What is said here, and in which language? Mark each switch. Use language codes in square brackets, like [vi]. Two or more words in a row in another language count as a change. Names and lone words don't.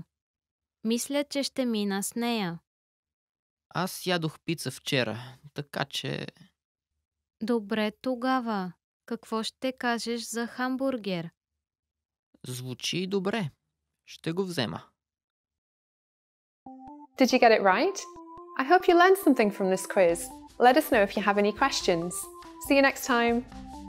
[bg] Мисля, че ще мина с нея. Аз ядох пица вчера, така че... Добре тогава. Какво ще кажеш за хамбургер? Звучи добре. Ще го взема. [en] Did you get it right? I hope you learned something from this quiz. Let us know if you have any questions. See you next time.